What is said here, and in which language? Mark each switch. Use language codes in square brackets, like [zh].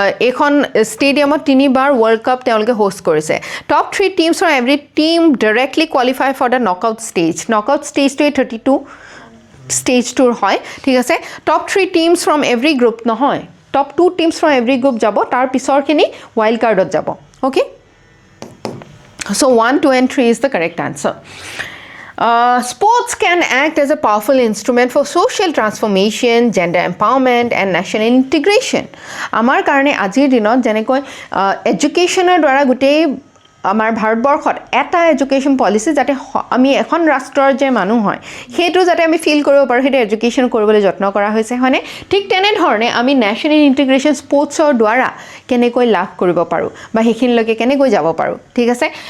[as] এখন ষ্টেডিয়ামত 3 বাৰ world cup তেওঁলোকে হোষ্ট কৰিছে [en] top 3 teams from every team directly qualify for the knockout [as] ষ্টেজটোৱে 32 ষ্টেজটোৰ হয় ঠিক আছে [en] top 3 teams from every group [as] নহয় [en] top 2 teams from every group [as] যাব তাৰ পিছৰখিনি ৱাইল্ড কাৰ্ডত যাব okay so [en] 1, 2 and 3 is the correct answer. Sports can act as a powerful instrument for social transformation, gender empowerment and national integration. [as] আমাৰ কাৰণে আজিৰ দিনত যেনেকৈ এডুকেশ্যনৰ দ্বাৰা গোটেই আমাৰ ভাৰতবৰ্ষত এটা এডুকেশ্যন পলিচি যাতে আমি এখন ৰাষ্ট্ৰৰ যে মানুহ হয় সেইটো যাতে আমি ফিল কৰিব পাৰোঁ সেইটো এডুকেশ্যন কৰিবলৈ যত্ন কৰা হৈছে হয়নে ঠিক তেনেধৰণে আমি নেশ্যনেল ইণ্টিগ্ৰেশ্যন স্পৰ্টছৰ দ্বাৰা কেনেকৈ লাভ কৰিব পাৰোঁ বা সেইখিনিলৈকে কেনেকৈ যাব পাৰোঁ ঠিক আছে